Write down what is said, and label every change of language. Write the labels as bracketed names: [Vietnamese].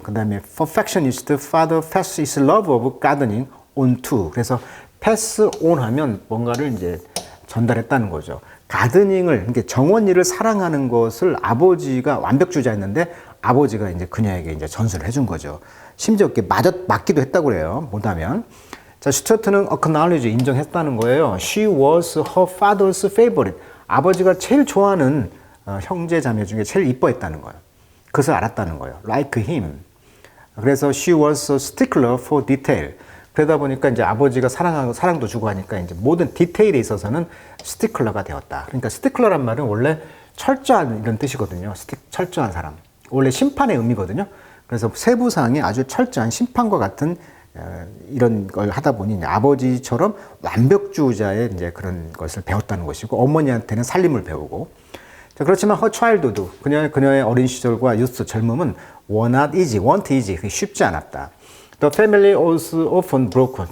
[Korean] 그 다음에 [English] perfectionist father pass his love of gardening on to. [Korean] 그래서 pass on 하면 뭔가를 이제 전달했다는 거죠. 가드닝을, 그러니까 정원일을 사랑하는 것을 아버지가 완벽주의자였는데 아버지가 이제 그녀에게 이제 전수를 해준 거죠. 심지어 이렇게 맞기도 했다고 그래요. 못하면. 자, 스튜어트는 acknowledge, 인정했다는 거예요. [English] She was her father's favorite. [Korean] 아버지가 제일 좋아하는 형제 자매 중에 제일 이뻐했다는 거예요. 그것을 알았다는 거예요. [English] Like him. 그래서 she was a stickler for detail. [Korean] 그러다 보니까 이제 아버지가 사랑도 주고 하니까 이제 모든 디테일에 있어서는 스티클러가 되었다. 그러니까 스티클러란 말은 원래 철저한 이런 뜻이거든요. 철저한 사람. 원래 심판의 의미거든요. 그래서 세부사항이 아주 철저한 심판과 같은 이런 걸 하다 보니 이제 아버지처럼 완벽주의자의 이제 그런 것을 배웠다는 것이고 어머니한테는 살림을 배우고 자, 그렇지만 [English] her childhood, [Korean] 그녀의 어린 시절과 유스 젊음은 want easy, 쉽지 않았다. [English] The family was often broken.